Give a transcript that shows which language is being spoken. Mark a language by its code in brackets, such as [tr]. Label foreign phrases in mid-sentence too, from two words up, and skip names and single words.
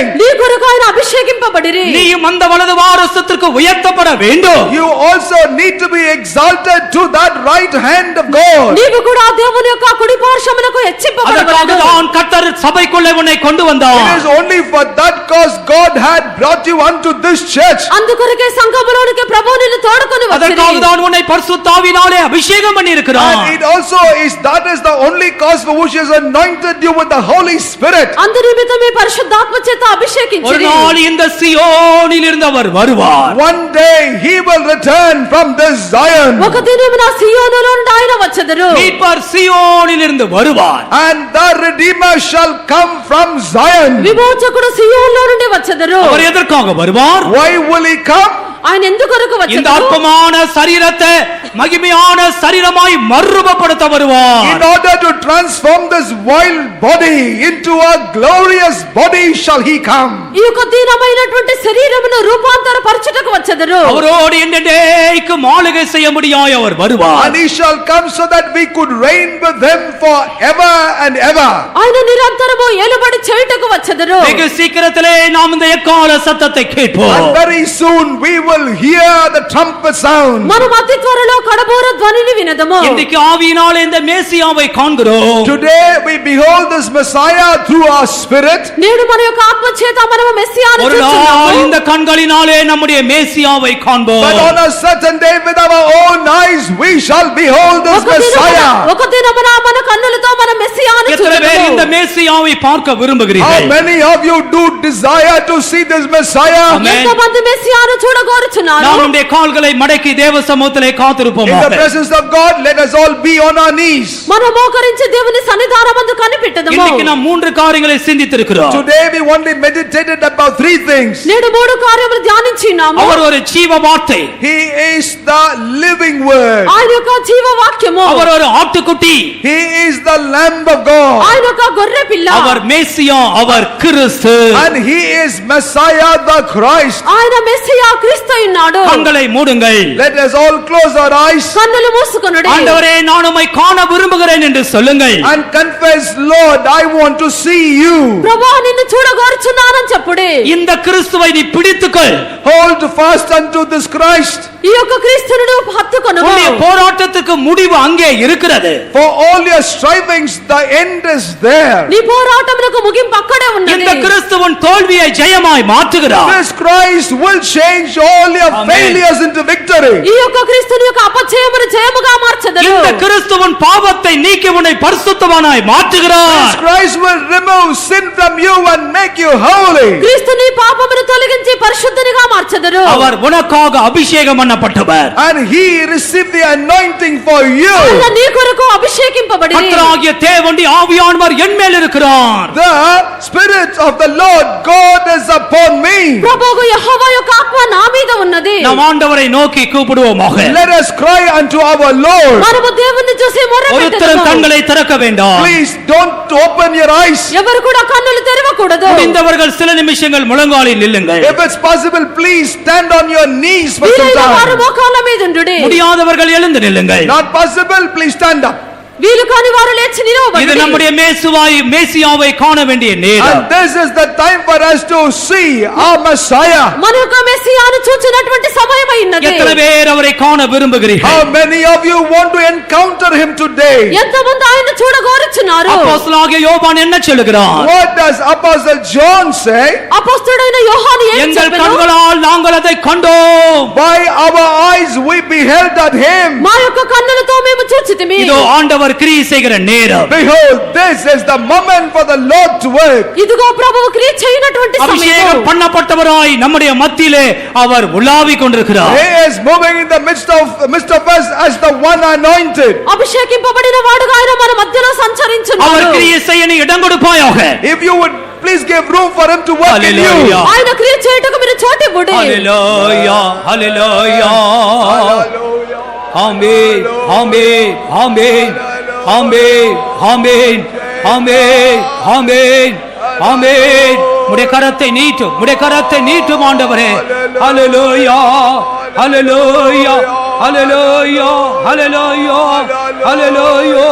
[te] నీ కొరకు ఆయన అభిషేకింపబడిరి. [ta] நீயும் அந்த வலது வாரசத்திற்கு உயர்த்தப்பட வேண்டும். [en] You also need to be exalted to that right hand of God. [te] నీవు కూడా దేవుని యొక్క కుడి పార్శ్వమునకు హెచ్చింపబడవలెను. [ta] அதற்காக தான் கர்த்தர் சபைக்குள்ளே உன்னை கொண்டு வந்தார். [en] It is only for that cause God had brought you unto this church. [te] అందుకొరకే సంఘములోనికి ప్రభువు నిన్ను తోడుకొని [ta] அதற்காக [te] వచ్చిరి. [ta] தான் உன்னை பரிசுத்த ஆவியினாலே அபிஷேகம் பண்ணி இருக்கிறார். [en] And it also is that is the only cause for which he has anointed you with the Holy Spirit. [te] అందు నిమిత్తం మీ పరిశుద్ధాత్మ చేత [ta] ஒரு [te] అభిషేకించిరి. [ta] நாள் இந்த சியோனில் இருந்து அவர் வருவார். [en] One day he will return from this Zion. [te] ఒక దినమున సియోనులో నుండి ఆయన వచ్చెదరు. [ta] மீட்பர் சியோனில் இருந்து வருவார். [en] And the Redeemer shall come from Zion. [te] విమోచకుడు సియోనులో నుండి వచ్చెదరు. [ta] அவர் எதற்காக வருவார்? [en] Why will he come? [te] ఆయన ఎందుకొరకు [ta] இந்த [te] వచ్చెదరు? [ta] அற்பமான சரீரத்தை மகிமையான சரீரமாய் மறுரூபப்படுத்த வருவார். [en] In order to transform this vile body into a glorious body shall he come. [te] ఈ యొక్క దీనమైనటువంటి శరీరమును రూపాంతరపరచుటకు వచ్చెదరు. [ta] அவரோடு என்னைக்கும் ஆளுகை செய்ய முடியாய் அவர் வருவார். [en] And he shall come so that we could reign with him forever and ever. [te] ఆయన నిరంతరము ఏలుబడి చేయుటకు వచ్చెదరు. [ta] வெகு சீக்கிரத்திலே நாம் இந்த எக்கால சத்தத்தை கேட்போம். [en] And very soon we will hear the trumpet sound. [te] మనం అతి త్వరలో కడబోర ధ్వనిని వినదము. [ta] இன்றைக்கு ஆவியினாலே இந்த மேசியாவை காண்கிறோம். [en] Today we behold this Messiah through our spirit. [te] నేడు మన యొక్క ఆత్మ చేత మనము మెస్సియాను [ta] ஒரு நாள் [te] చూస్తున్నాము. [ta] இந்த கண்களினாலே நம்முடைய மேசியாவை காண்போம். [en] But on a certain day with our own eyes we shall behold this Messiah. [te] ఒక దినమున మన కన్నులతో మన మెస్సియాను [ta] எத்தனை பேர் இந்த [te] చూడగలము. [ta] மேசியாவை பார்க்க [en] How [ta] விரும்புகிறீர்கள்? [en] many of you do desire to see this Messiah? Amen. [te] ఎంతమంది మెస్సియాను చూడగోరుచున్నారు? [ta] நாம் நம்முடைய கால்களை மடக்கி தேவ சமூகத்திலே [en] In the [ta] காத்திருப்போமாக. [en] presence of God, let us all be on our knees. [te] మనం మోకరించి దేవుని సన్నిధానమందు కనిపెట్టదము. [ta] இன்னைக்கு நாம் மூன்று காரியங்களை சிந்தித்திருக்கிறோம். [en] Today we only meditated about three things. [te] నేడు మూడు కార్యములు ధ్యానించినాము. [ta] அவர் ஒரு ஜீவ வார்த்தை. [en] He is the living word. [te] ఆయన యొక్క జీవ వాక్యము. [ta] அவர் ஒரு ஆட்டுக்குட்டி. [en] He is the Lamb of God. [te] ఆయన యొక్క గొర్రె పిల్ల. [ta] அவர் மேசியா, அவர் கிறிஸ்து. [en] And he is Messiah the Christ. [te] ఆయన మెస్సియా క్రీస్తు ఉన్నాడు. [ta] கண்களை மூடுங்கள். [en] Let us all close our eyes [te] కన్నులు మూసుకొనుడి. [ta] ஆண்டவரே, நான் உம்மை காண விரும்புகிறேன் என்று சொல்லுங்கள். [en] and confess, Lord, I want to see you. [te] ప్రభువా నిన్ను చూడగోరుచున్నానని చెప్పుడి. [ta] இந்த கிறிஸ்துவை நீ பிடித்துக்கொள். [en] Hold fast unto this Christ. [te] ఈ యొక్క క్రీస్తును నువ్వు హత్తుకొనుము. [ta] உன்னுடைய போராட்டத்துக்கு முடிவு அங்கே இருக்கிறது. [en] For all your strivings, the end is there. [te] నీ పోరాటమునకు ముగింపు అక్కడే [ta] இந்த [te] ఉన్నది. [ta] கிறிஸ்துவின் தோல்வியை ஜெயமாய் மாற்றுகிறார். [en] This Christ will change all your Amen. failures into victory. [te] ఈ యొక్క క్రీస్తుని యొక్క అపజయమును జయముగా మార్చెదరు. [ta] இந்த கிறிஸ்துவின் பாவத்தை நீக்கி உன்னை பரிசுத்தவானாய் [en] This [ta] மாற்றுகிறார். [en] Christ will remove sin from you and make you holy. [te] క్రీస్తు నీ పాపమును తొలగించి పరిశుద్ధునిగా మార్చెదరు. [ta] அவர் உனக்காக அபிஷேகம் பண்ணப்பட்டவர். [en] And he received the anointing for you. [te] ఆయన నీ కొరకు అభిషేకింపబడి [ta] கர்த்தராகிய தேவனுடைய ஆவியானவர் என் மேல் இருக்கிறார். [en] The Spirit of the Lord God is upon me. [te] ప్రభువు యెహోవా యొక్క ఆత్మ నా మీద ఉన్నది. [ta] நாம் ஆண்டவரை நோக்கி கூப்பிடுவோமாக. [en] Let us cry unto our Lord. [te] మనము దేవుణ్ణి చూసి [ta] ஒருத்தரும் [te] మొరపెట్టెదము. [ta] கண்களை திறக்க வேண்டாம். [en] Please don't open your eyes. [te] ఎవరు కూడా కన్నులు తెరవకూడదు. [ta] முடிந்தவர்கள் சில நிமிஷங்கள் முழங்காலில் நில்லுங்கள். [en] If it's possible, please stand on your knees for some [te] వీలైన వారు [en] time. [te] మోకాళ్ళ మీద ఉండుడి. [ta] முடியாதவர்கள் எழுந்து நில்லுங்கள். [en] Not possible, please stand up. [te] వీలు కాని వారు లేచి [ta] இது [te] నిలవబడుడి. [ta] நம்முடைய மேசியாவை காண வேண்டிய நேரம். [en] And this is the time for us to see our Messiah. [te] మన యొక్క మెస్సియాను చూచినటువంటి సమయమై ఉన్నది. [ta] எத்தனை பேர் அவரை காண விரும்புகிறீர்கள்? [en] How many of you want to encounter him today? [te] ఎంతమంది ఆయన చూడగోరుచున్నారు? [ta] அப்போஸ்தலனாகிய யோவான் என்ன சொல்லுகிறார்? [en] What does Apostle John say? [te] అపొస్తలుడైన యోహాను ఏం [ta] எங்கள் [te] చెప్పెను? [ta] கண்களால் நாங்கள் அதை கண்டோம். [en] By our eyes we beheld at him. [te] మా యొక్క కన్నులతో మేము చూచితిమి. [ta] இதோ ஆண்டவர் கிரியை செய்கிற நேரம். [en] Behold, this is the moment for the Lord to work. [te] ఇదిగో ప్రభువు క్రియ చేయనటువంటి [ta] அபிஷேகம் [te] సమయం. [ta] பண்ணப்பட்டவராய் நம்முடைய மத்தியிலே அவர் உலாவிக் கொண்டிருக்கிறார். [en] He is moving in the midst of us as the one anointed. [te] అభిషేకింపబడిన వాడుగా ఆయన మన మధ్యలో [ta] அவர் [te] సంచరించున్నాడు. [ta] கிரியை செய்ய நீ இடம் கொடுப்பாயாக. [en] If you would please give room for him to work in you. Hallelujah. [te] ఆయన క్రియ చేయుటకు మీరు చోటివ్వుడి. [ta] ஹல்லேலூயா, ஹல்லேலூயா. ஆமென், ஆமென், ஆமென், ஆமென், ஆமென், ஆமென், ஆமென், ஆமென், உடைய கரத்தை நீட்டும், உடைய கரத்தை நீட்டும் ஆண்டவரே. ஹல்லேலூயா, ஹல்லேலூயா, ஹல்லேலூயா, ஹல்லேலூயா, ஹல்லேலூயா.